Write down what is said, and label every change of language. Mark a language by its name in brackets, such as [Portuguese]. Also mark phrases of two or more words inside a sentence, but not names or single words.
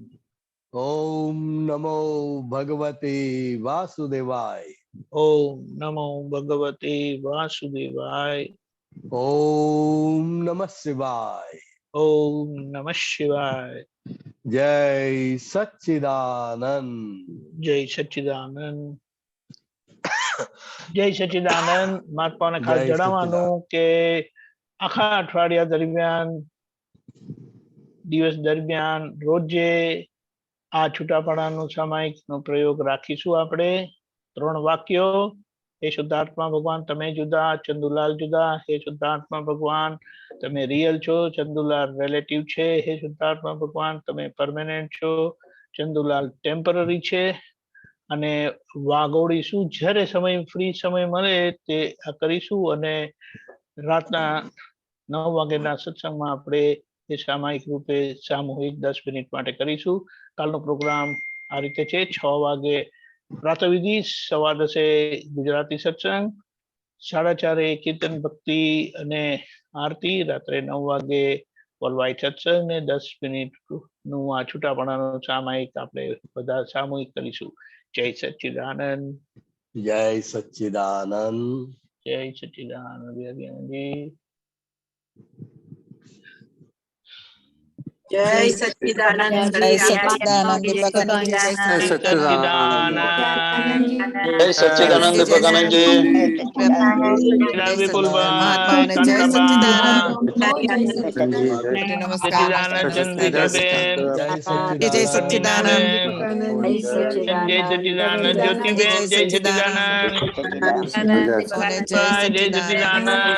[Sanskrit] ओम नमो भगवते वासुदेवाय. ओम नमो भगवते वासुदेवाय. ओम नमः शिवाय. ओम नमः शिवाय. [Gujarati] જય સચ્ચિદાનંદ. જય સચ્ચિદાનંદ. જય સચ્ચિદાનંદ. મહાત્માને ખાસ જણાવવાનું કે આખા અઠવાડિયા દરમિયાન દિવસ દરમિયાન રોજે આ છૂટાપડાનો સામાયિકનો પ્રયોગ રાખીશું આપણે. 3 વાક્યો હે શુદ્ધાત્મા ભગવાન તમે જુદા, ચંદુલાલ જુદા। હે શુદ્ધાત્મા ભગવાન તમે રિયલ છો, ચંદુલાલ રિલેટિવ છે। હે શુદ્ધાત્મા ભગવાન તમે પરમાનેન્ટ છો, ચંદુલાલ ટેમ્પરરી છે। અને વાગોડીશું જ્યારે સમય ફ્રી સમય મળે તે આ કરીશું અને રાતના 9 વાગ્યાના સત્સંગમાં આપણે એ સામાયિક રૂપે સામૂહિક 10 મિનિટ માટે કરીશું. કાલનો પ્રોગ્રામ આ રીતે છે. 6 વાગે પ્રાતઃવિધિ, 10:15 ગુજરાતી સત્સંગ, 4:30 કીર્તન ભક્તિ અને આરતી, રાત્રે 9 વાગે વર્લ્ડવાઇડ સત્સંગ ને 10 મિનિટનું આ છૂટાપણાનો સામાયિક આપણે બધા સામૂહિક કરીશું. જય સચ્ચિદાનંદ. જય સચ્ચિદાનંદ. જય સચ્ચિદાનંદ વિદ્યાનંદજી. જય સચ્ચિદાનંદ જય સચ્ચિદાનંદ દીપકાનંદ જય सच्चिदानंद જય સચ્ચિદાનંદ દીપકાનંદ જી। विपुल મહાત્મા ને જય સચ્ચિદાનંદ નમસ્કાર સચ્ચિદાનંદ ચંદ્રિકા બેન, જય સચ્ચિદાનંદ જય સચ્ચિદાનંદ જ્યોતિ બેન, જય સચ્ચિદાનંદ જય સચ્ચિદાનંદ।